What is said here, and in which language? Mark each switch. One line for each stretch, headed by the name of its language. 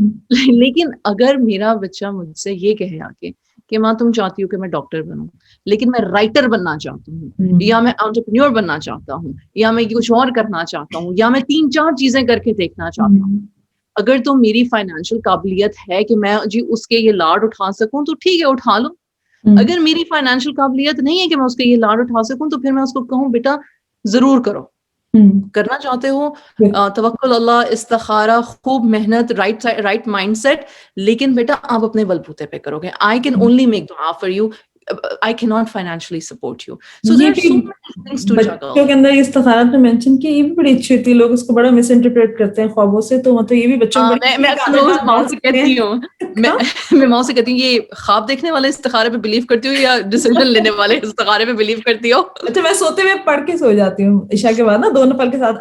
Urdu: لیکن اگر میرا بچہ مجھ سے یہ کہے آ کے کہ ماں تم چاہتی ہو کہ میں ڈاکٹر بنوں لیکن میں رائٹر بننا چاہتا ہوں، یا میں انٹرپرینیور بننا چاہتا ہوں، یا میں کچھ اور کرنا چاہتا ہوں، یا میں 3-4 چیزیں کر کے دیکھنا چاہتا ہوں، اگر تو میری فائنینشیل قابلیت ہے کہ میں جی اس کے یہ لاڈ اٹھا سکوں تو ٹھیک ہے اٹھا لو. اگر میری فائنینشیل قابلیت نہیں ہے کہ میں اس کے یہ لاڈ اٹھا سکوں تو پھر میں اس کو کہوں بیٹا ضرور کرو، کرنا چاہتے ہو توکل اللہ، استخارہ، خوب محنت، رائٹ مائنڈ سیٹ، لیکن بیٹا آپ اپنے بلبوتے پہ کرو گے.
English: I can only make dua for you, I cannot financially support you. So there are so many things to juggle.
Urdu: بچوں کے اندر استخارات میں مینشن کی یہ بھی بڑی اچھی ہوتی ہے، لوگ اس کو بڑا مس انٹرپریٹ کرتے ہیں خوابوں سے، تو مطلب یہ بھی بچوں کو میں اکثر ماؤں سے کہتی ہوں میں ماؤں سے کہتی ہوں یہ خواب دیکھنے والے استخارے پہ بلیو کرتی ہو یا ڈیسیژن لینے والے استخارے پہ بلیو کرتی ہو؟ اچھا میں سوتے ہوئے پڑھ کے سو جاتی ہوں عشاء کے بعد نا، دونوں پل کے ساتھ.